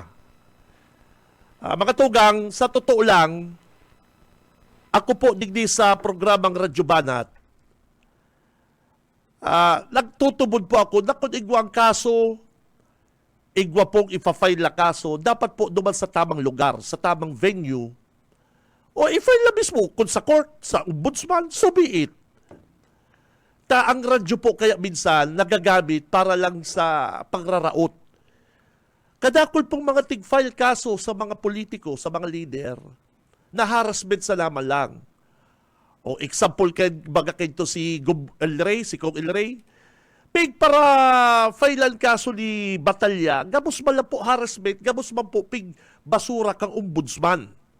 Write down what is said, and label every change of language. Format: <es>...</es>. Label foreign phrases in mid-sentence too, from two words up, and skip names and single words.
<bik>Mga tugang, sa totoo lang, ako po digdi sa programang Radyo Banat, nagtutubod po ako na kung igwang kaso, igwa pong ipa-file na kaso, dapat po duman sa tamang lugar, sa tamang venue, o i-file na mismo kung sa court, sa ombudsman,</bik> <en>so be it.</en> <bik>Ang radyo po kaya minsan nagagamit para lang sa pangraraot. Kadakol pong mga tig-file kaso sa mga politiko, sa mga leader, na harassment sa laman lang. O example baga kento si Kong El Rey, pig para filean kaso ni Batalya, gabos man lang po harassment, gabos man po pig basura kang ombudsman.</bik>